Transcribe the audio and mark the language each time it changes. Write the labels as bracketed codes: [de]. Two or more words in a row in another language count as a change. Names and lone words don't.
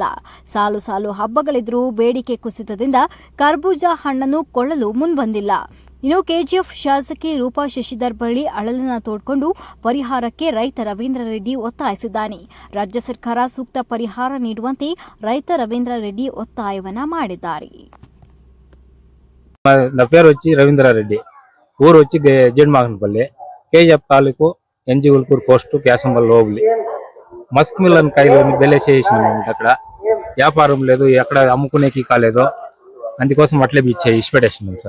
[kn] ಸಾಲು ಸಾಲು ಹಬ್ಬಗಳಿದ್ರೂ ಬೇಡಿಕೆ ಕುಸಿತದಿಂದ ಕರ್ಬೂಜ ಹಣ್ಣನ್ನು ಕೊಳ್ಳಲು ಮುಂಬಂದಿಲ್ಲ. ಇನ್ನು ಕೆಜಿಎಫ್ ಶಾಸಕಿ ರೂಪಾ ಶಶಿಧರ್ ಬಳಿ ಅಳಲನ್ನ ತೋಡ್ಕೊಂಡು ಪರಿಹಾರಕ್ಕೆ ರೈತ ರವೀಂದ್ರ ರೆಡ್ಡಿ ಒತ್ತಾಯಿಸಿದ್ದಾನೆ. ರಾಜ್ಯ ಸರ್ಕಾರ ಸೂಕ್ತ ಪರಿಹಾರ ನೀಡುವಂತೆ ರೈತ ರವೀಂದ್ರ ರೆಡ್ಡಿ ಒತ್ತಾಯವನ್ನ ಮಾಡಿದ್ದಾರೆ. [te] నా పేరు వచ్చి రవీంద్రారెడ్డి, ఊరు వచ్చి జేడ్మాగనపల్లి, కేజీఎఫ్ తాలూకు ఎన్జీ ఉల్కూరు పోస్టు కేసంబల్ లోబులి. మస్క్ మిల్లన్ కాయలు బెల్లేసేసినాము. అక్కడ వ్యాపారం లేదు, ఎక్కడ అమ్ముకునేకి కాలేదు, అందుకోసం అట్లే ఇచ్చిపెట్టేసినాం సార్.